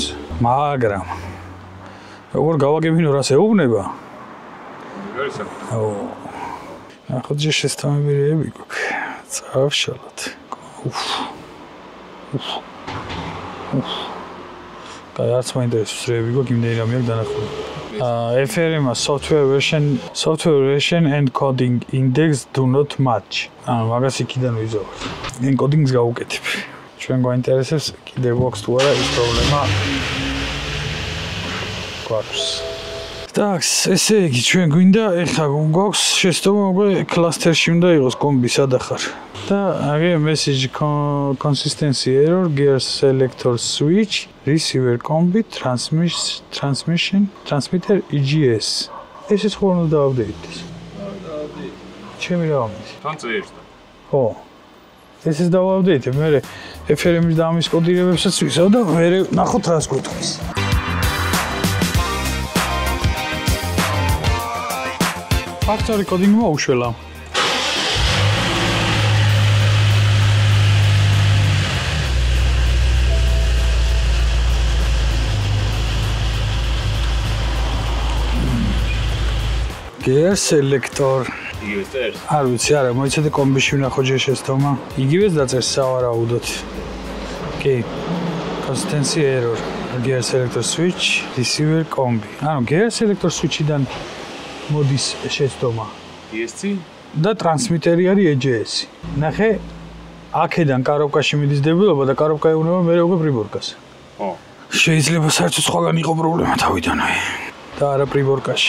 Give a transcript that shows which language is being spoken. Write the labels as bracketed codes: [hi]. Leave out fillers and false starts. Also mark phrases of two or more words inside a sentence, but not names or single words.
[ka] მაგრამ როგორ გავაგებინო რას ეუბნება? ო. ახლა შეცდომები რეები გვაქვს. წავშალოთ. კაი, არც მაინტერესებს რეები გვაქვს, იმდენი რამე აქვს დანახული. [en] FRM software version and coding index do not match. [ka] ანუ მაგას იქიდან ვიზავოთ. encoding-ს გავუკეთებ. ჩვენ გვაინტერესებს კიდევ გვაქვს თუ არა ის პრობლემა. გვაქვს. Так, ესე იგი ჩვენ გვინდა ეხლა გვაქვს შეცდომა უკვე კლასტერში უნდა იყოს კომბი სადახარ. და აგე [en] message consistency error gear selector switch receiver combi transmitter EGS. [ka] ესეც ხო უნდა დააპდეიტდეს. ჩემი რა ამის? თან წერს და. ხო. ესეც დავაპდეიტებ, მე FRM-ის და ამის კოდირებებსაც ვისავ და მე ნახოთ რას გვეთქვის. ფაქტორი კოდინგმა უშველა. [en] gear selector. [ka] იგივე წერს. არ ვიცი, არა, მოიცადე კომბიში ვნახო ჯერ შეცდომა. იგივეს დაწერს სავარაუდოდ. კი. [en] consistency error. gear selector switch receiver combi. [ka] ანუ [en] gear selector switch- [ka] დან მოდის შეცდომა. ESC და ტრანსმიტერი არის EGS. ნახე, აქედან კარობკაში მიდის დებილობა და კარობკა ეუბნება მე უკვე პრიბორკას. ხო. შეიძლება საერთოდ სხვაგან იყო პრობლემა თავიდანვე. და არა პრიბორკაში.